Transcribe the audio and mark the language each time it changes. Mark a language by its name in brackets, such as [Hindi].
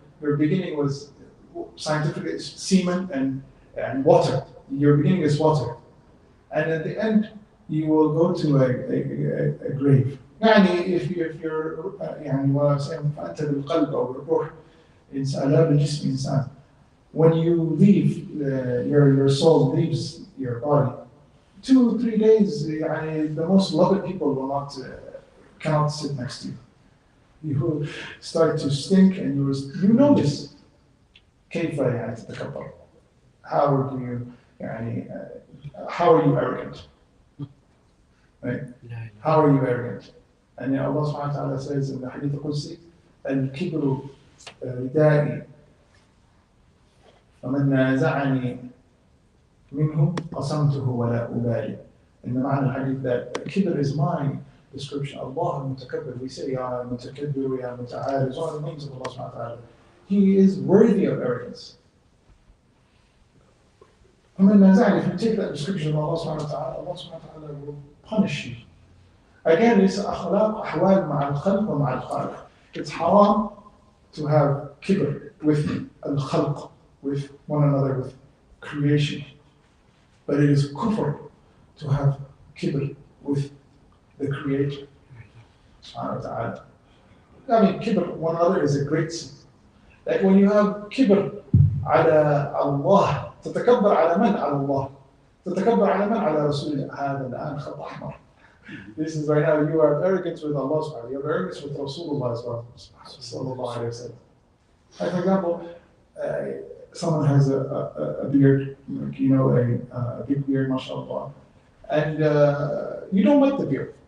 [English] Your beginning was scientifically semen and water. Your beginning is water, and at the end you will go to a grave. if you're what I'm saying [Arabic] فأنت بالقلب أو بالروح إنسان بالجسم إنسان. [English] When you leave, your soul leaves your body. 2-3 days, the most loved people will not cannot sit next to you. You start to stink, and you notice. [Arabic] كيف تتكبر? [English] How do you how are you arrogant? Right? How are you arrogant? And Allah subhanahu wa ta'ala says in the hadith al-Qudsi, [Arabic] الكبر ردائي فمن نازعني منه قسمته ولا أبالي. [English] In the [Arabic] معنى الحديث [English] that kibr is my description. Allah al-Mutakabbir, we say Ya al-Mutakabbir, Ya al-Muta'al, is one of the names of Allah subhanahu wa ta'ala. He is worthy of arrogance. [Arabic] ومن نازعني, [English] if you take that description of Allah subhanahu wa ta'ala, Allah subhanahu wa ta'ala will punish you. Again, it's [Arabic] أخلاق أحوال مع الخلق ومع الخالق. [English] It's haram to have kibr with al-khalq, with one another, with creation. But it is kufr to have kibr with the Creator. Subhanahu wa ta'ala. Kibr, one another, is a great sin. Like when you have kibr [Arabic] على الله, تتكبر على من؟ على الله. تتكبر على من؟ على رسول الله. هذا الآن خط أحمر. [English] This is right now, you have arrogance with Allah subhanahu wa ta'ala. You have arrogance with Rasulullah sallallahu alayhi wa sallam. Like for example, someone has a beard, a big beard, mashallah, and you don't like the beard.